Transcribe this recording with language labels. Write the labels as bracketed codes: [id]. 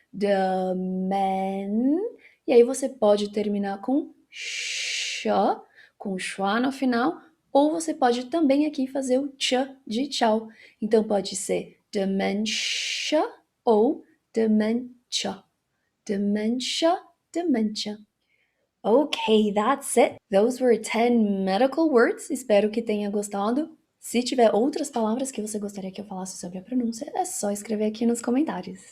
[pt] The men. E aí você pode terminar com sh, com schwa no final, ou você pode também aqui fazer o ch de tchau. Então pode ser dementia ou dementia. [en] Dementia, dementia. Okay, that's it. Those were 10 medical words. [pt] Espero que tenha gostado. Se tiver outras palavras que você gostaria que eu falasse sobre a pronúncia, é só escrever aqui nos comentários.